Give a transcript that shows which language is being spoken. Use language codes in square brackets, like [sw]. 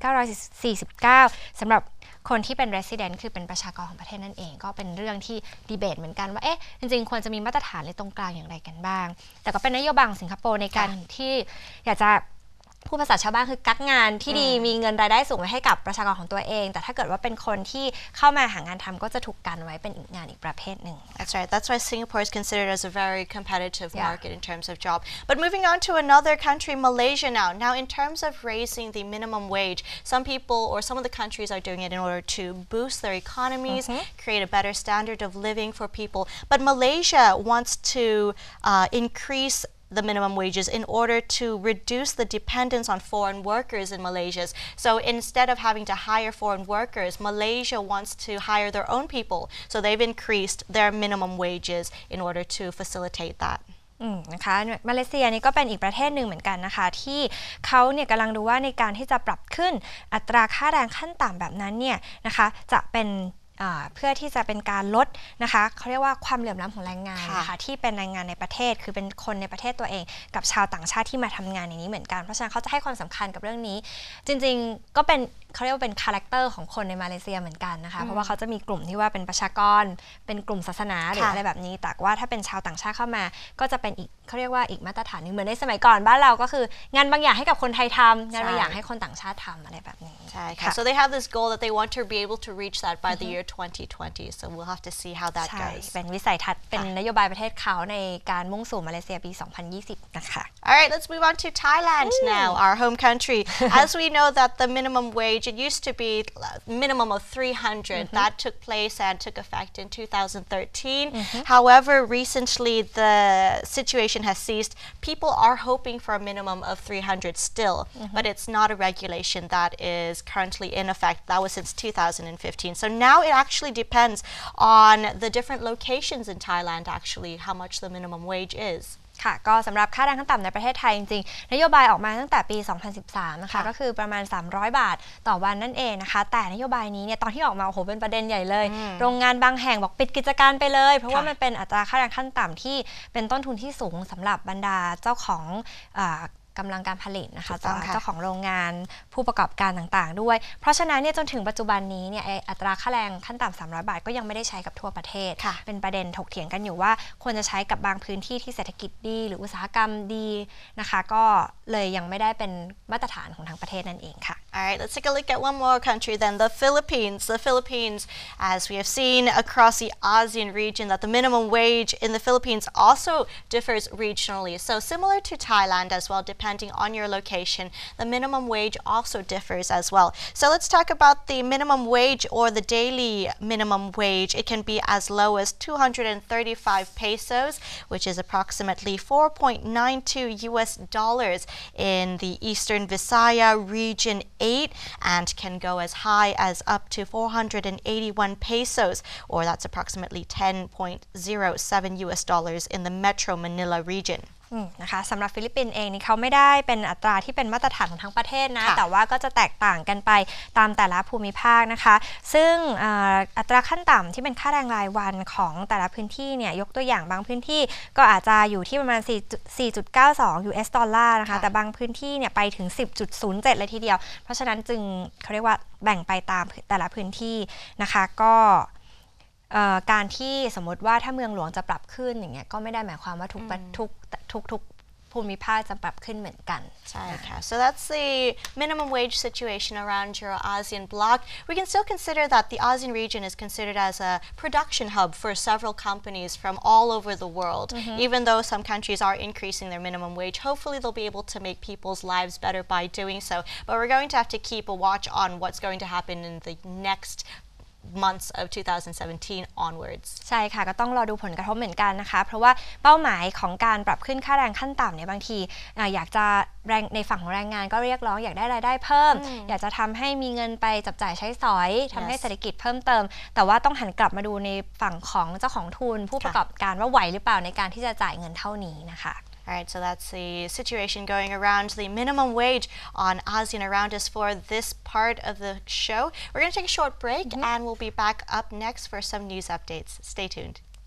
[th] 3,949 สำหรับคนที่เป็น resident คือเป็นประชากรของประเทศนั่นเองก็เป็นเรื่องที่ดีเบตเหมือนกันว่าจริงๆควรจะมีมาตรฐานในตรงกลางอย่างไรกันบ้างแต่ก็เป็นนโยบายของสิงคโปร์ในการที่อยากจะผู้ภาษาชาวบ้านคือกักงานที่ดีมีเงินรายได้สูงไว้ให้กับประชากรของตัวเองแต่ถ้าเกิดว่าเป็นคนที่เข้ามาหางานทำก็จะถูกกันไว้เป็นงานอีกประเภทหนึ่ง [en] That's right. That's why Singapore is considered as a very competitive market in terms of job. But moving on to another country, Malaysia now. Now, in terms of raising the minimum wage, some people or some of the countries are doing it in order to boost their economies, create a better standard of living for people. But Malaysia wants to increase the minimum wages in order to reduce the dependence on foreign workers in Malaysia. So instead of having to hire foreign workers, Malaysia wants to hire their own people. So they've increased their minimum wages in order to facilitate that. [th] นะคะมาเลเซียนี่ก็เป็นอีกประเทศหนึ่งเหมือนกันนะคะที่เขาเนี่ยกำลังดูว่าในการที่จะปรับขึ้นอัตราค่าแรงขั้นต่ำแบบนั้นเนี่ยนะคะจะเป็นเพื่อที่จะเป็นการลดนะคะเขาเรียกว่าความเหลื่อมล้ำของแรงงานนะคะที่เป็นแรงงานในประเทศคือเป็นคนในประเทศตัวเองกับชาวต่างชาติที่มาทำงานในนี้เหมือนกันเพราะฉะนั้นเขาจะให้ความสำคัญกับเรื่องนี้ จริงๆก็เป็นเขาเรียกว่าเป็นคาแรคเตอร์ของคนในมาเลเซียเหมือนกันนะคะเพราะว่าเขาจะมีกลุ่มที่ว่าเป็นประชากรเป็นกลุ่มศาสนาหรืออะไรแบบนี้แต่ว่าถ้าเป็นชาวต่างชาติเข้ามาก็จะเป็นอีกเขาเรียกว่าอีกมาตรฐานนึงเหมือนในสมัยก่อนบ้านเราก็คืองานบางอย่างให้กับคนไทยทำงานบางอย่างให้คนต่างชาติทำอะไรแบบนี้ ใช่ค่ะ [en] so they have this goal that they want to be able to reach that by the year 2020 so we'll have to see how that goes [th] เป็นวิสัยทัศน์เป็นนโยบายประเททเขาในการมุ่งสู่มาเลเซียปี 2020 นะคะ [en] Alright, let's move on to Thailand now, our home country. As we know that the minimum wage, it used to be minimum of 300. That took place and took effect in 2013. However, recently the situation has ceased. People are hoping for a minimum of 300 still, but it's not a regulation that is currently in effect. That was since 2015. So now it actually depends on the different locations in Thailand, actually, how much the minimum wage is. [th] ค่ะก็สำหรับค่าแรงขั้นต่ำในประเทศไทยจริงๆนโยบายออกมาตั้งแต่ปี 2013 นะคะก็คือประมาณ300 บาทต่อวันนั่นเองนะคะแต่นโยบายนี้เนี่ยตอนที่ออกมาโอ้โหเป็นประเด็นใหญ่เลยโรงงานบางแห่งบอกปิดกิจการไปเลยเพราะว่ามันเป็นอัตราค่าแรงขั้นต่ำที่เป็นต้นทุนที่สูงสำหรับบรรดาเจ้าของ กำลังการผลิตนะคะเจ้าของโรงงานผู้ประกอบการต่างๆด้วยเพราะฉะนั้นเนี่ยจนถึงปัจจุบันนี้เนี่ยอัตราค่าแรงขั้นต่ำ300 บาทก็ยังไม่ได้ใช้กับทั่วประเทศเป็นประเด็นถกเถียงกันอยู่ว่าควรจะใช้กับบางพื้นที่ที่เศรษฐกิจดีหรืออุตสาหกรรมดีนะคะก็เลยยังไม่ได้เป็นมาตรฐานของทางประเทศนั่นเองค่ะ [en] Alright, let's take a look at one more country then, the Philippines. The Philippines, as we have seen across the ASEAN region, that the minimum wage in the Philippines also differs regionally. So similar to Thailand as well, depending on your location, the minimum wage also differs as well. So let's talk about the minimum wage or the daily minimum wage. It can be as low as 235 pesos, which is approximately $4.92 in the Eastern Visakha region 8 and can go as high as up to 481 pesos, or that's approximately $10.07 in the Metro Manila region. [th] นะคะสำหรับฟิลิปปินส์เองนี่เขาไม่ได้เป็นอัตราที่เป็นมาตรฐานของทั้งประเทศนะแต่ว่าก็จะแตกต่างกันไปตามแต่ละภูมิภาคนะคะซึ่ง อัตราขั้นต่ำที่เป็นค่าแรงรายวันของแต่ละพื้นที่เนี่ยยกตัวอย่างบางพื้นที่ก็อาจจะอยู่ที่ประมาณ 4.92 US ดอลลาร์นะคะแต่บางพื้นที่เนี่ยไปถึง 10.07 เลยทีเดียวเพราะฉะนั้นจึงเขาเรียกว่าแบ่งไปตามแต่ละพื้นที่นะคะก็การที่สมมติว่าถ้าเมืองหลวงจะปรับขึ้นอย่างเงี้ยก็ไม่ได้หมายความว่าทุกภูมิภาคจะปรับขึ้นเหมือนกัน ใช่ค่ะ [en] so that's the minimum wage situation around your ASEAN bloc. We can still consider that the ASEAN region is considered as a production hub for several companies from all over the world. Even though some countries are increasing their minimum wage, hopefully they'll be able to make people's lives better by doing so. But we're going to have to keep a watch on what's going to happen in the next months of 2017 onwards [th] ใช่ค่ะก็ต้องรอดูผลกระทบเหมือนกันนะคะเพราะว่าเป้าหมายของการปรับขึ้นค่าแรงขั้นต่ำเนี่ยบางทีอยากจะในฝั่งของแรงงานก็เรียกร้องอยากได้รายได้เพิ่มอยากจะทำให้มีเงินไปจับจ่ายใช้สอยทำให้เศรษฐกิจเพิ่มเติมแต่ว่าต้องหันกลับมาดูในฝั่งของเจ้าของทุนผู้ประกอบการว่าไหวหรือเปล่าในการที่จะจ่ายเงินเท่านี้นะคะ [en] Alright, so that's the situation going around the minimum wage on ASEAN around us for this part of the show. We're going to take a short break and we'll be back up next for some news updates. Stay tuned.